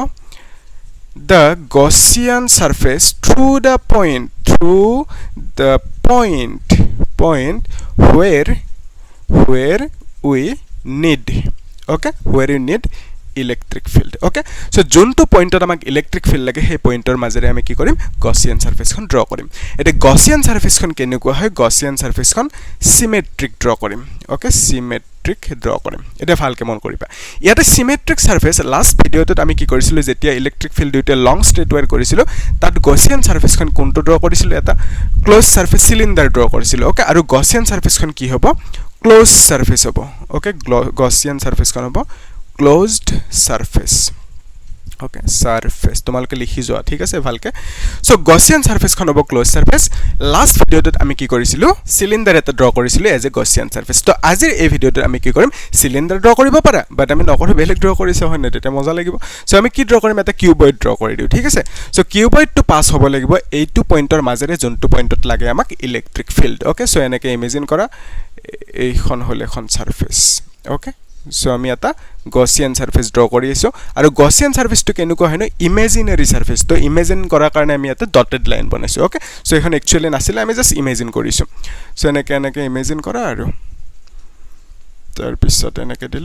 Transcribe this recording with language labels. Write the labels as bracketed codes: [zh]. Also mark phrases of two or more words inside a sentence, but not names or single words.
[en] the Gaussian surface through the point where we need okay where you need electric field okay so [as] যোনটো পইণ্টত আমাক [en] electric field [as] লাগে সেই পইণ্টৰ মাজেৰে আমি কি কৰিম [en] Gaussian surfaceখন draw [as] কৰিম এটা [en] Gaussian surfaceখন [as] কেনেকুৱা হয় [en] Gaussian surfaceখন symmetric draw [as] কৰিম [en] okay symmetric draw [as] কৰিম এটা ভালকে মন কৰিবা ইয়াতে [en] symmetric surface last [as] ভিডিওটোত আমি কি কৰিছিলো যেতিয়া [en] electric field [as] দুইটা [en] long straight wire [as] কৰিছিলো তাত [en] Gaussian surfaceখন [as] কোনটো ড্ৰ কৰিছিলো এটা [en] close surface cylinder draw [as] কৰিছিলো ওকে আৰু [en] Gaussian surfaceখন [as] কি হ'ব [en] close surface [as] হ'ব [en] okay Gaussian surfaceখন [as] হ'ব [en] closed surface okay surface [as] তোমালকে লিখি যোৱা ঠিক আছে ভালকে [en] so Gaussian surface [as] খন হ'ব [en] close surface last [as] ভিডিওটোত আমি কি কৰিছিলো সিলিন্ডাৰ এটা ড্ৰ কৰিছিলো [en] as a Gaussian surface [as] তো আজিৰ এই ভিডিওটোত আমি কি কৰিম [en] cylinder draw [as] কৰিব পাৰা বাট আমি নকৰো বেলেগ ড্ৰ কৰিছো হয় না এটা মজা লাগিব সো আমি কি ড্ৰ কৰিম এটা [en] cuboid draw [as] কৰি দিও ঠিক আছে [en] so cuboidটো pass [as] হ'ব লাগিব এইটো পইণ্টৰ মাজেৰে যোনটো পইণ্টত লাগে আমাক [en] electric field okay so [as] এনেকে ইমেজিন কৰা এইখন হল এখন [en] surface okay so [as] আমি এটা [en] Gaussian surface draw [as] কৰি আছো আৰু [en] Gaussian surfaceটো [as] কেনেকুৱা হয় ন [en] imaginary surface [as] তো ইমেজিন কৰাৰ কাৰণে আমি এটা [en] dotted line [as] বনাইছো [en] okay so [as] এখন একচুয়ালি নাছিল আমি [en] just imagine [as] কৰিছো সো এনেকে ইমেজিন কৰা আৰু তাৰ পিছত এনেকে